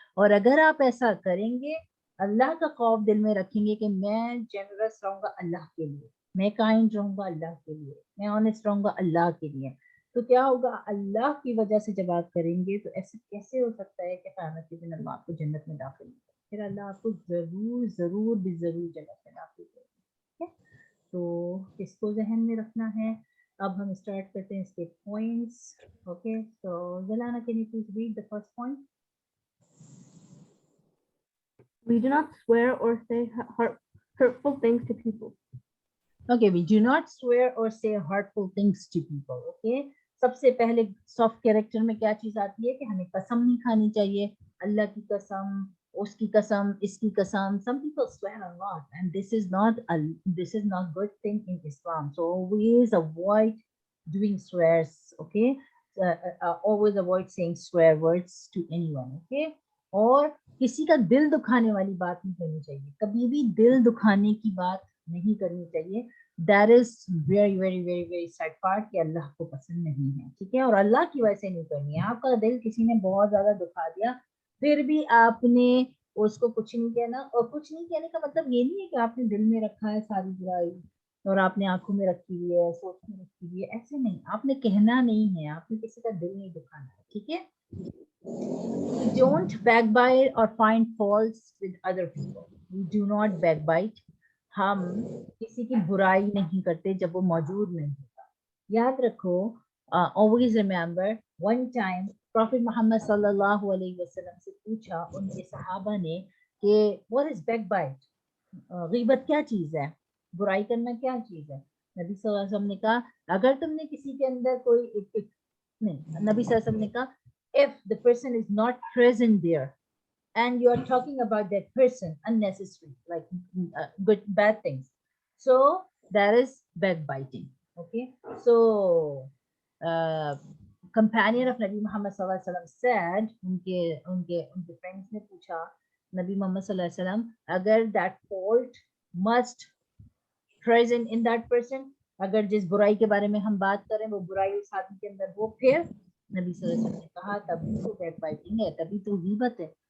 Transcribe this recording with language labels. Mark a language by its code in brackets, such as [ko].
[hi] और अगर आप ऐसा करेंगे, अल्लाह का खौफ दिल में रखेंगे कि मैं जेनरस रहूंगा अल्लाह के लिए, मैं काइंड रहूंगा अल्लाह के लिए, मैं ऑनेस्ट रहूंगा अल्लाह के लिए, तो क्या होगा, अल्लाह की वजह से जब आप करेंगे तो ऐसे कैसे हो सकता है कि क़यामत के दिन अल्लाह आपको जन्नत में दाखिल करें, फिर अल्लाह आपको जरूर जरूर भी जरूर जन्नत में दाखिल करें। तो इसको जहन में रखना है। अब हम स्टार्ट करते हैं इसके पॉइंट्स। [en] Okay, so Jalana, can you please read the first point? We do not swear or say hurtful things to people. Okay, we do not swear or say hurtful things to people. [hi] Okay, सबसे पहले soft character में क्या चीज आती है कि हमें कसम नहीं खानी चाहिए, अल्लाह की कसम, उसकी कसम, इसकी कसम. [en] Some people swear a lot, and this is not good thing in Islam. So always avoid doing swears. Okay, always avoid saying swear words to anyone. [hi] Okay, और किसी का दिल दुखाने वाली बात नहीं करनी चाहिए, कभी भी दिल दुखाने की बात नहीं करनी चाहिए. [en] that is very very very very sad part [hi] कि अल्लाह को पसंद नहीं है, ठीक है, और अल्लाह की वजह से नहीं करनी है. आपका दिल किसी ने बहुत ज्यादा दुखा दिया, फिर भी आपने उसको कुछ नहीं कहना, और कुछ नहीं कहने का मतलब ये नहीं है कि आपने दिल में रखा है सारी बुराई और आपने आंखों में रखी हुई है, सोच में रखी हुई है, ऐसे नहीं, आपने कहना नहीं है, आपने किसी का दिल नहीं दुखाना है, ठीक है. [en] Don't backbite or find faults with other people. We do not backbite. [hi] हम किसी की बुराई नहीं करते जब वो मौजूद नहीं होता. याद रखो, [en] always remember, one time [hi] Prophet Muhammad sallallahu alaihi wasallam से पूछा उनके सहाबा ने कि [en] what is backbite? [hi] गीबत क्या चीज है, बुराई करना क्या चीज है. नबी सल्लल्लाहु अलैहि वसल्लम ने कहा, [en] अगर तुमने किसी के अंदर कोई नहीं, नबी सल्लल्लाहु अलैहि वसल्लम ने कहा, if the person is not present there and you are talking about that person unnecessary, like bad things, so that is backbiting. Okay, so companion of Nabi Muhammad sallallahu alaihi wasallam said, [hi] उनके friends ने पूछा नबी मोहम्मद सल्लल्लाहु अलैहि वसल्लम, अगर [en] that fault must present in that person, [hi] अगर जिस बुराई के बारे में हम बात करें वो बुराई उस आदमी के अंदर हो, फिर नबी सल्लल्लाहु अलैहि वसल्लम ने कहा तभी तो बैकबाइटिंग है, तभी तो गीबत है.